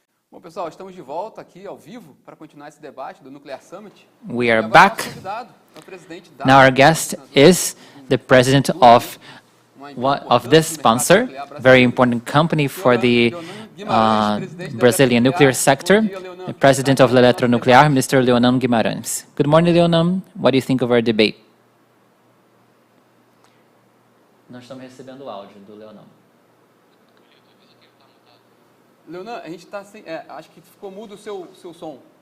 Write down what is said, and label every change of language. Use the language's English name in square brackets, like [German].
[Portuguese] Bom, pessoal, estamos de volta aqui ao vivo para continuar esse debate do Nuclear Summit. [English] We are back. Now our guest is the president of this sponsor, very important company for the Brazilian nuclear sector, the president of Eletronuclear, Mr. Leonan Guimarães. Good morning, Leonan. What do you think of our debate? [Portuguese] Nós estamos recebendo o áudio do Leonan. Leonan, a gente está sem... acho que ficou mudo o seu som.